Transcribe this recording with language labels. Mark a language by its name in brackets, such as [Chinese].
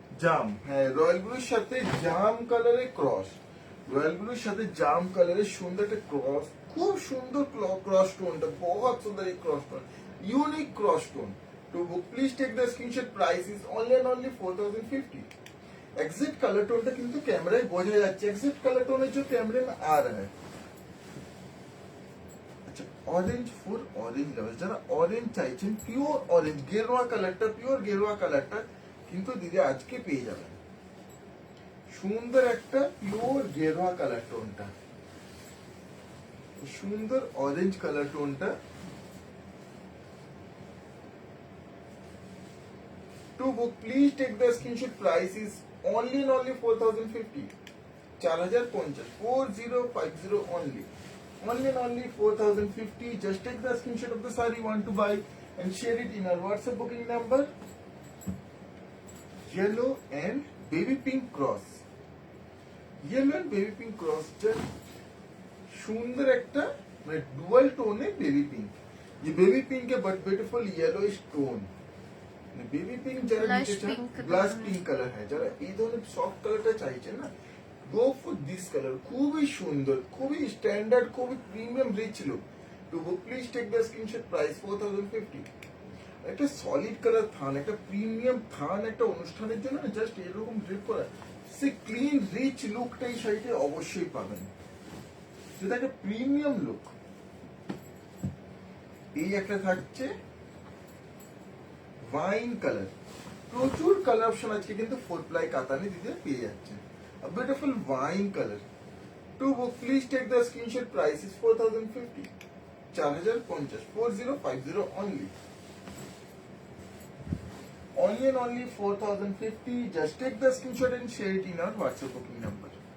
[Bangla] জাম, হ্যাঁ রয়্যাল ব্লুর সাথে জাম কালারের ক্রস, রয়্যাল ব্লুর সাথে জাম কালারের সুন্দর একটা ক্রস, খুব সুন্দর ক্রস টোনটা, বহুত সুন্দর এই cross tone, unique cross tone. [English] To book, please take the screenshot, price is only and only 4050। [Hindi] Exact colour tone [Bangla] টা কিন্তু ক্যামেরায় বোঝা যাচ্ছে [Hindi] एग्जैक्ट कलर टोन जो कैमरे में आ रहा है। [Bangla] अच्छा [English] orange for orange lovers [Bangla] যারা অরেঞ্জ চাইছেন পিওর অরেঞ্জ গেরুয়া কালারটা পিওর গেরুয়া কালারটা কিন্তু দিদি আজকে পেয়ে যাবেন। সুন্দর একটা পিওর গেরুয়া কালার টোনটা, সুন্দর orange colour টোনটা। [English] To book, please take the screenshot. Price is only 4050. 4050 4050 only. Only 4050. Just take the screenshot of the saree you want to buy and share it in our WhatsApp booking number. Yellow and baby pink cross. Yellow and baby pink cross. [Bangla] Just সুন্দর একটা মানে dual টোনে baby pink. [English] ये baby pink है but beautiful yellowish tone। [Bangla] Baby pink যারা [English] Blush [Bangla] নিতে চান [English] pink [Bangla] blush ধরনের। Pink colour হয়, যারা এই ধরনের সফট কালারটা চাইছেন না, [English] Go for this colour. [Bangla] খুবই সুন্দর, খুবই স্ট্যান্ডার্ড, খুবই premium rich look. [English] To book please take the screenshot. Price 4050। [Bangla] একটা সলিড কালার থান, একটা প্রিমিয়াম থান, একটা অনুষ্ঠানের জন্য জাস্ট এরকম ড্রেপ করা, সে ক্লিন রিচ লুকটা এই শাড়িতে অবশ্যই পাবেন, যেটা একটা প্রিমিয়াম লুক। এই একটা থাকছে ওয়াইন কালার, প্রচুর কালার অপশন আজকে কিন্তু 4 প্লাই কাতানে দিতে পেয়ে যাচ্ছে। [English] A beautiful wine color. To book, please take the screenshot. Price is 4050. 4050 4050 only. Only and only 4050. Just take the screenshot and share it in our WhatsApp booking number.